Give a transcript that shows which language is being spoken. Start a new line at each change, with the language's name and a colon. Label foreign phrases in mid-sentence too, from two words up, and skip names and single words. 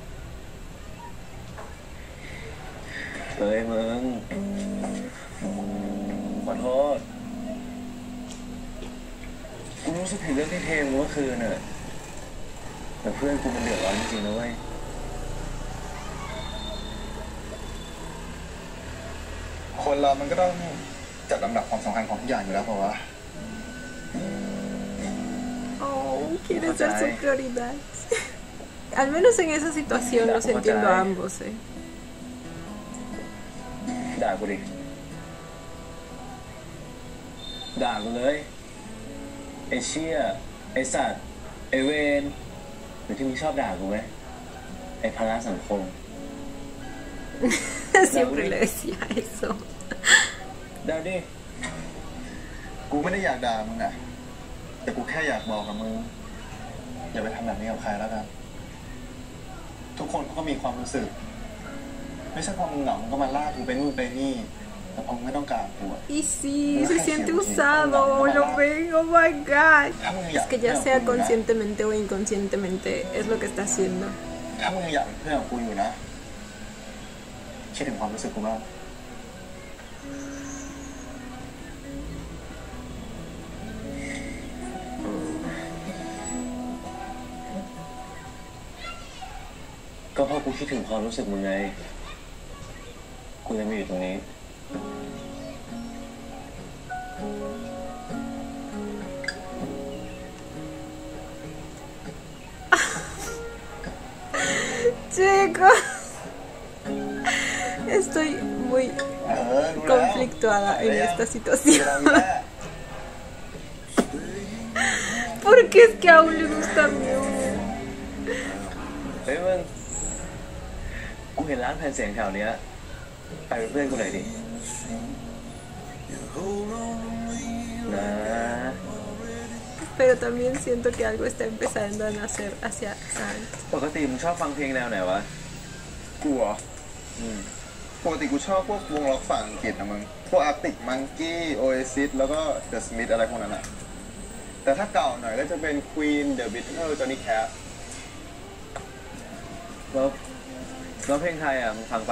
Thai: เฮ้ยมึงขอโทษกูรู้สึกถึงเรื่องที่เทมเมื่อคืนน่ะแต่เพื่อนกูมันเดือดร้อนจริงๆนะเว้ย คนเรามันก็ต้องจัดลำดับความสำคัญของทุกอย่างอยู่แล้วเพราะว่า
Spanish: Oh, quiere ser su prioridad. Al menos en esa situación los entiendo a ambos, eh.
Thai: ด่ากูดิด่ากูเลยไอ้เชี่ยไอ้สัตว์ไอ้เวนหรือที่มึงชอบด่ากูไหมไอ้ภาระสังคม
Spanish: Siempre le decía eso.
Thai: ด่าดิ กูไม่ได้อยากด่ามึงอะแต่กูแค่อยากบอกกับมึงอย่าไปทำแบบนี้กับใครแล้วกันทุกคนเขาก็มีความรู้สึกไม่ใช่พอมึงเหงามึงก็มาลากกูไปนู่นไปนี่แต่พอมึงไม่ต้องการกูอะ
Spanish: Y sí, se siente usado, lo ven,
English: oh my god.
Thai: ถ้ามึงอยาก
Spanish: Es que ya sea conscientemente o inconscientemente es lo que está haciendo.
Thai: ถ้ามึงอยากเป็นเพื่อนกับกูอยู่นะคิดถึงความรู้สึกกูบ้าง ก็เพราะกูคิดถึงความรู้สึกมึงไงกูเลยมาอยู่ตรงนี้
Spanish: Chicos, estoy muy
Thai: รู้แล้ว
Spanish: conflictuada en esta situación.
Thai: เวลามีแม่
Spanish: Porque es que aún le gusta Mew.
Thai: เฮ้ยมึงกูเห็นร้านแผ่นเสียงแถวเนี้ยไปเป็นเพื่อนกูหน่อยดินะ
Spanish: Pero también siento que algo está empezando a nacer hacia Sam.
Thai: ปกติมึงชอบฟังเพลงแนวไหนวะ กูเหรอปกติกูชอบพวกวงล็อกฝั่งอังกฤษนะมึงพวก Arctic Monkey Oasis แล้วก็ The Smiths อะไรพวกนั้นอะแต่ถ้าเก่าหน่อยก็จะเป็น Queen The Beatles Johnny Cash แล้วเพลงไทยอ่ะมึงฟังปะ